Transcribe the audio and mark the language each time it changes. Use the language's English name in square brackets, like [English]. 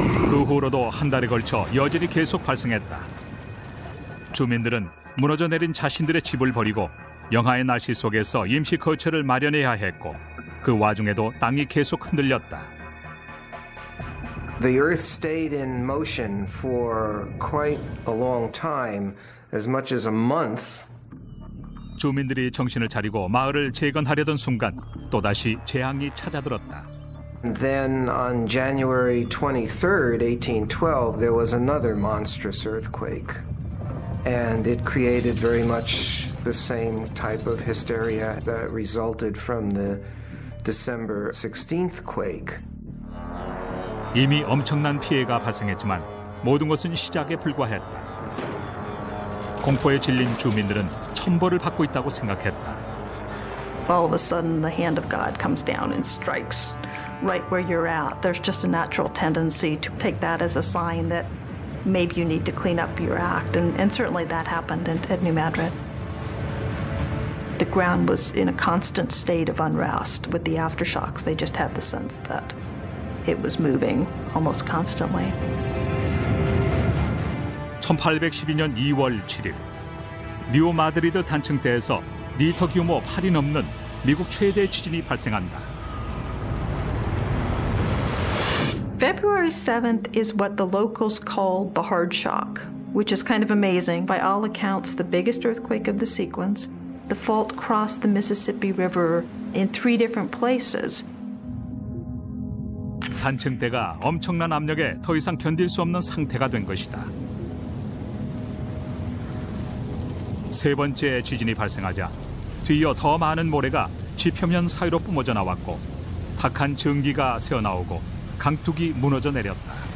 [Korean] 그 후로도 한 달에 걸쳐 여진이 계속 발생했다. 주민들은 무너져 내린 자신들의 집을 버리고 영하의 날씨 속에서 임시 거처를 마련해야 했고 그 와중에도 땅이 계속 흔들렸다. [English] The earth stayed in motion for quite a long time, as much as a month. [Korean] 주민들이 정신을 차리고 마을을 재건하려던 순간 또다시 재앙이 찾아들었다. [English] And then on January 23rd, 1812, there was another monstrous earthquake. And it created very much the same type of hysteria that resulted from the December 16th quake. [Korean] 이미 엄청난 피해가 발생했지만 모든 것은 시작에 불과했다. 공포에 질린 주민들은 천벌을 받고 있다고 생각했다. [English] All of a sudden, the hand of God comes down and strikes right where you're at. There's just a natural tendency to take that as a sign that maybe you need to clean up your act, and certainly that happened at New Madrid. The ground was in a constant state of unrest. With the aftershocks, they just had the sense that it was moving almost constantly. [Korean] 1812년 2월 7일, 뉴 마드리드 단층대에서 리터 규모 8이 넘는 미국 최대 지진이 발생한다. [English] February 7th is what the locals called the hard shock, which is kind of amazing. By all accounts, the biggest earthquake of the sequence. The fault crossed the Mississippi River in 3 different places. [Korean] 단층대가 엄청난 압력에 더 이상 견딜 수 없는 상태가 된 것이다. 세 번째 지진이 발생하자 뒤이어 더 많은 모래가 지표면 사이로 뿜어져 나왔고 탁한 증기가 새어나오고 강둑이 무너져 내렸다.